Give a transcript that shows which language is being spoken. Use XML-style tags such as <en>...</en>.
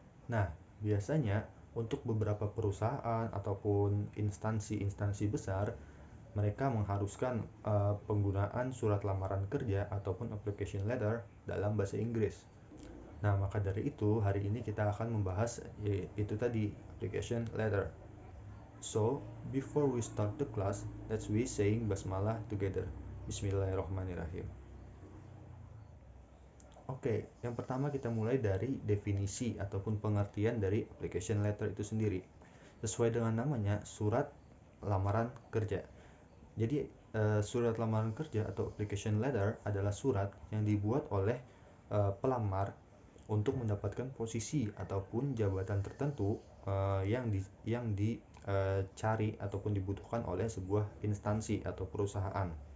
<id>Nah, biasanya untuk beberapa perusahaan ataupun instansi-instansi besar, mereka mengharuskan penggunaan surat lamaran kerja ataupun application letter dalam bahasa Inggris. Nah, maka dari itu hari ini kita akan membahas itu tadi, application letter.</id> <en>So, before we start the class, let's we saying basmalah together.</en> <ar>Bismillahirrahmanirrahim.</ar> <id>Oke, yang pertama kita mulai dari definisi ataupun pengertian dari application letter itu sendiri. Sesuai dengan namanya, surat lamaran kerja. Jadi, surat lamaran kerja atau application letter adalah surat yang dibuat oleh pelamar untuk mendapatkan posisi ataupun jabatan tertentu yang dicari ataupun dibutuhkan oleh sebuah instansi atau perusahaan.</id>